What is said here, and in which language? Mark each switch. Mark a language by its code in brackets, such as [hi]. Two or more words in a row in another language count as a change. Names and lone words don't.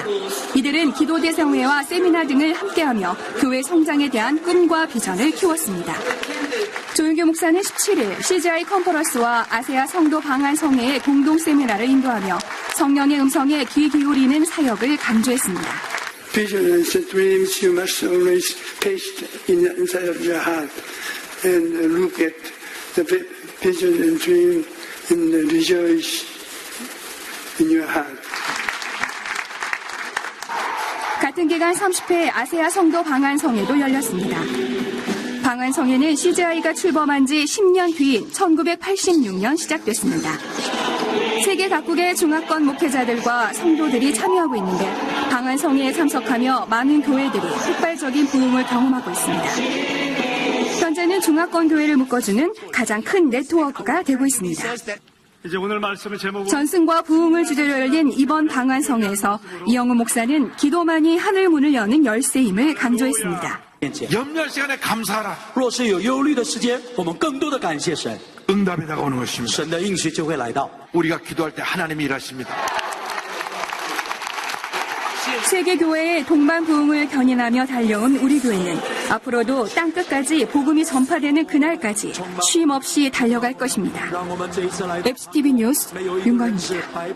[ko] 이들은 기도대성회와 세미나 등을 함께하며 교회 성장에 대한 꿈과 비전을 키웠습니다. 조윤기 목사는 17일 CGI 컨퍼런스와 아세아 성도 방한성회의 공동 세미나를 인도하며 성령의 음성에 귀 기울이는 사역을 강조했습니다. [en] Visions and dreams you must always paste inside of your heart and look at the vision and dream and rejoice in your heart. [ko] 같은 기간 30회 아세아 성도 방한성회도 열렸습니다. 방한성회는 CGI가 출범한 지 10년 뒤인 1986년 시작됐습니다. 세계 각국의 중화권 목회자들과 성도들이 참여하고 있는데 방한성회에 참석하며 많은 교회들이 폭발적인 부흥을 경험하고 있습니다. 현재는 중화권 교회를 묶어주는 가장 큰 네트워크가 되고 있습니다. 이제 오늘 말씀의 제목은 전승과 부흥을 주제로 열린 이번 방한성회에서 이영훈 목사는 기도만이 하늘 문을 여는 열쇠임을 강조했습니다. 염려할 시간에 감사하라. [zh] 若是有忧虑的时间，我们更多的感谢神， [ko] 응답이 다가오는 것입니다. [zh] 神的应许就会来到。 [ko] 우리가 기도할 때 하나님이 일하십니다. 세계교회의 동반부흥을 견인하며 달려온 우리 교회는 앞으로도 땅끝까지 복음이 전파되는 그날까지 쉼 없이 달려갈 것입니다. FGTV 뉴스 윤건희입니다.